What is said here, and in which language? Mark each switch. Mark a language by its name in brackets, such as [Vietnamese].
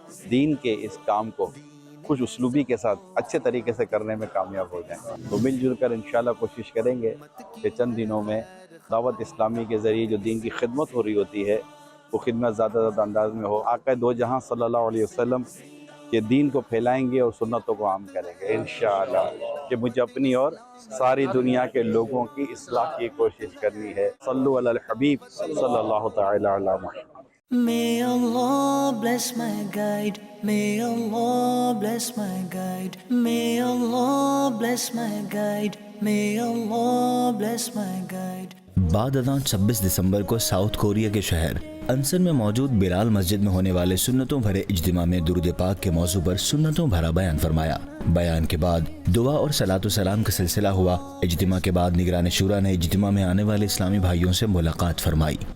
[Urdu] دین کے اس کام کو خوش اسلوبی کے ساتھ اچھے طریقے سے کرنے میں کامیاب ہو جائیں۔ تو مل جل کر انشاءاللہ کوشش کریں گے کہ چند دنوں میں دعوت اسلامی کے ذریعے جو دین کی خدمت ہو رہی ہوتی ہے وہ خدمت زیادہ انداز میں ہو۔ آقا دو جہاں صلی اللہ علیہ وسلم کے دین کو پھیلائیں گے اور سنتوں کو عام کریں گے انشاءاللہ، کہ مجھے اپنی اور ساری دنیا کے لوگوں کی اصلاح کی کوشش کرنی ہے۔ صلو علی الحبیب صلی اللہ تعالی علی محمد۔ [English] May Allah bless my guide. May Allah bless my guide. May Allah bless my guide. May Allah bless my guide. [Urdu] بعد ازاں 26 دسمبر کو ساؤتھ کوریا کے شہر انسن میں موجود بلال مسجد میں ہونے والے سنتوں بھرے اجتماع میں درود پاک کے موضوع پر سنتوں بھرا بیان فرمایا۔ بیان کے بعد دعا اور صلاۃ و سلام کا سلسلہ ہوا۔ اجتماع کے بعد نگران شورا نے اجتماع میں آنے والے اسلامی بھائیوں سے ملاقات فرمائی۔